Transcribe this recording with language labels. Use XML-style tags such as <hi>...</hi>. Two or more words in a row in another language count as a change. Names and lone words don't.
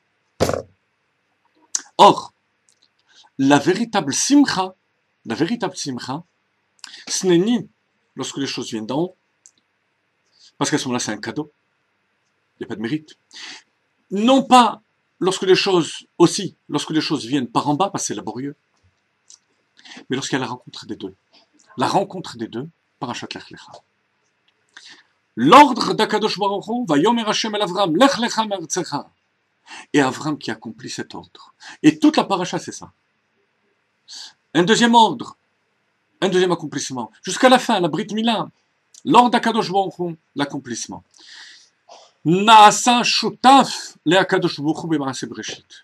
<fr>Or, la véritable simcha, ce n'est ni lorsque les choses viennent d'en haut, parce qu'à ce moment-là, c'est un cadeau, il n'y a pas de mérite. Non pas lorsque les choses viennent par en bas, parce que c'est laborieux, mais lorsqu'il y a la rencontre des deux. La rencontre des deux,</fr> <he>פרשת לך לך.</he> <fr>L'ordre d'</fr> <he>הקדוש ברוך הוא, ויאמר השם אל אברם לך לך מארצך.</he> <fr>Et Avram qui accomplit cet ordre. Et toute la paracha, c'est ça. Un deuxième ordre, un deuxième accomplissement. Jusqu'à la fin, la</fr> <he>ברית מילה,</he> <fr>l'ordre d'</fr> <he>הקדוש ברוך הוא,</he> <fr>l'accomplissement.</fr> <he>נעשה שותף להקדוש ברוך הוא במעשה בראשית.</he>